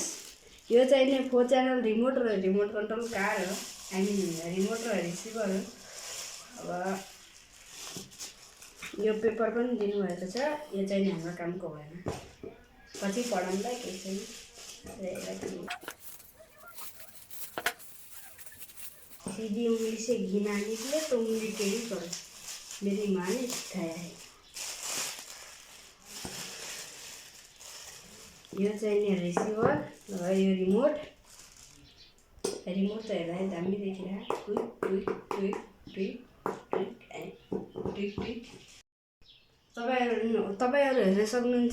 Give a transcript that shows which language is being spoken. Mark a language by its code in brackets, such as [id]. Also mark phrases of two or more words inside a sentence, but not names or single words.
[ne] यो चाहिँ 4 [en] channel remote [ne] र [en] remote control car [ne] हो। [en] I mean [ne] रिमोट र रिसिभर हो। अब यो पेपर पनि दिनुभएको छ। यो चाहिँ हाम्रो कामको भएन, पछि पढाउँदा केही छैन। [hi] सीधी उंगली से घी ना निकले तो उंगली टेढ़ी करो, मेरी माँ ने सिखाया है। [ne] यो चाहिँ रिसिभर र यो रिमोट त हेर्दा दामी देखिरहेको। तपाईहरु हेर्न सक्नुहुन्छ।